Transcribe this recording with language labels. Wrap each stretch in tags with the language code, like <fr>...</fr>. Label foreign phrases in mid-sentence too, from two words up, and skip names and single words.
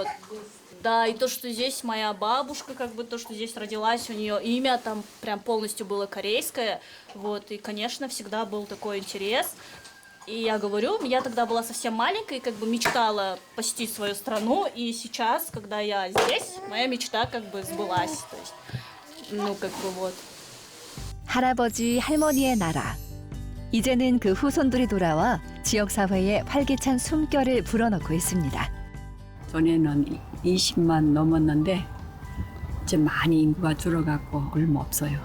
<ru>Да, и то, что здесь моя бабушка, как бы то, что здесь родилась, у нее имя там прям полностью было корейское, вот, и, конечно, всегда был такой интерес. И я говорю, я тогда была совсем маленькой, как бы мечтала посетить свою страну, и сейчас, когда я здесь, моя мечта как бы сбылась, то есть, ну, как бы вот.</ru> <ko>할아버지, 할머니의 나라. 이제는 그 후손들이 돌아와 지역사회에 활기찬 숨결을 불어넣고 있습니다. 전에는 20만 넘었는데 이제 많이 인구가 줄어갖고 얼마 없어요.</ko>